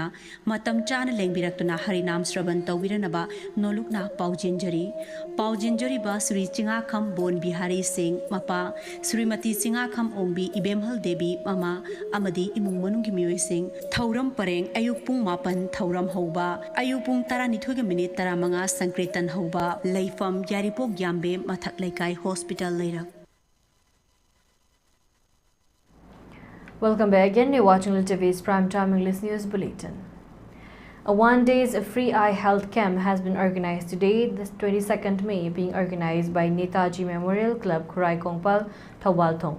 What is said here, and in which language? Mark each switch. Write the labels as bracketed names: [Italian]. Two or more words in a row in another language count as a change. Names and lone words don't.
[Manipuri] Matam Chana Lengbirakuna Harinam Sravan Tawiranaba Nolukna Paujinjari Ba Sri Chingakam Bon Bihari Singh Mapa Srimati Chingakam Ongbi Ibemhal Devi Mama Amadi Imung Manungi Mioi Singh Thauram Pareng Ayupung Mapan Thauram Hoba Ayupung Taranithuga Minute Taramanga Sankritan Hoba Leifam Yaripok Yambe Mathak Laikai Hospital Leirak. [English] Welcome back again. You're watching ELITETV's Primetime English News Bulletin. A one-day free eye health camp has been organized today, this 22nd May, being organized by Netaji Memorial Club, Khurai Kongpal, Thawal Thong.